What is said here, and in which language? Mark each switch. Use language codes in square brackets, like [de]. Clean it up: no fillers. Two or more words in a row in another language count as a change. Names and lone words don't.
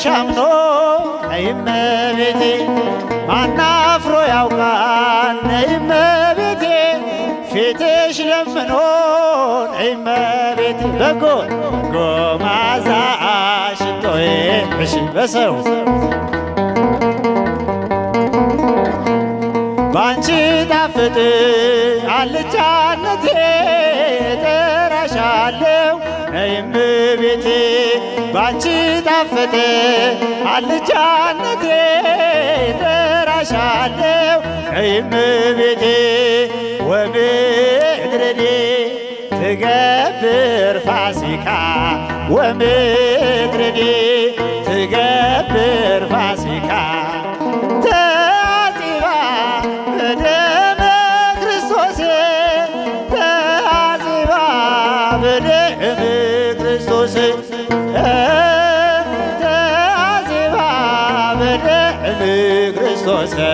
[am] አምኖ ነይ እመቤቴ ማናፍሮ ያውቃል ነይ እመቤቴ ፊትሽ ለምኖ ነይ እመቤቴ በጎ መዓዛ ሽቶዬ ነሽ በሰው ባንቺ ጣፍጥ አልጫነቴ እጠራሻለሁ ነይ እመቤቴ ባንቺ ጣፈጠ አልጫነቴ እጠራሻለሁ ነይ እመቤቴ [gez] ወምድረኔ ትገብር ፋሲካ ወምድረኔ ትገብር ፋሲካ ተአጽባ በደመ ክርስቶስ ተአጽባ በደመ ክርስቶስ ተአጽባ በደመ ክርስቶስ